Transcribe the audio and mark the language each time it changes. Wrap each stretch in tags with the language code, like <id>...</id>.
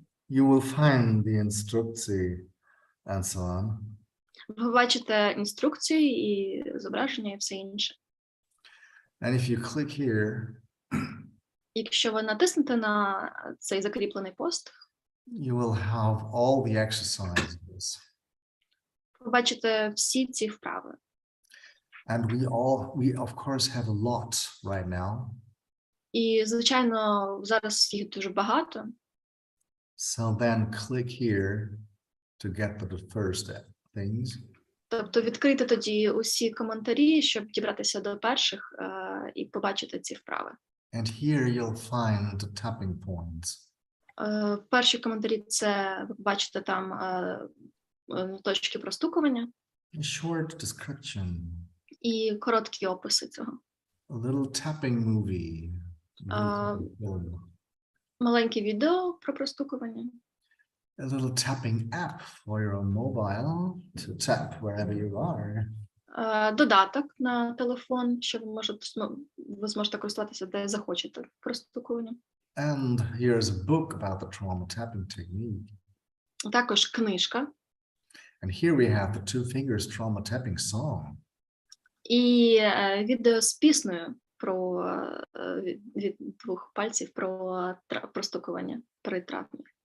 <en>you will find the інструкції and so on.</en> <uk>ви бачите інструкції і зображення і все інше.</uk> <en>And if you click here,</en> <uk>Якщо ви натиснете на цей закріплений пост,</uk> <en>you will have all the exercises.</en> <uk>ви бачите всі ці вправи.</uk> <en>And we of course have a lot right now.</en> <uk>І, звичайно, зараз їх дуже багато.</uk> <en>So then click here to get to the first things.</en> <uk>Тобто відкрити тоді усі коментарі, щоб дібратися до перших і побачити ці вправи.</uk> <en>And here you'll find the tapping points.</en> <uk>Перші коментарі – це ви бачите там точки простукування</uk> <en>A short description.</en> <uk>і короткі описи цього.</uk> <en>A little tapping movie. Film.</en> <uk>Маленьке відео про простукування.</uk> <en>A little tapping app for your mobile to tap wherever you are.</en> <uk>Додаток на телефон, що ви зможете користуватися, де захочете простукування.</uk> <en>And here's a book about the trauma tapping technique.</en> <uk>Також книжка.</uk> <en>And here we have the Two Fingers Trauma Tapping song.</en> <uk>І відео з піснею про від двох пальців про простукування при травмі.</uk>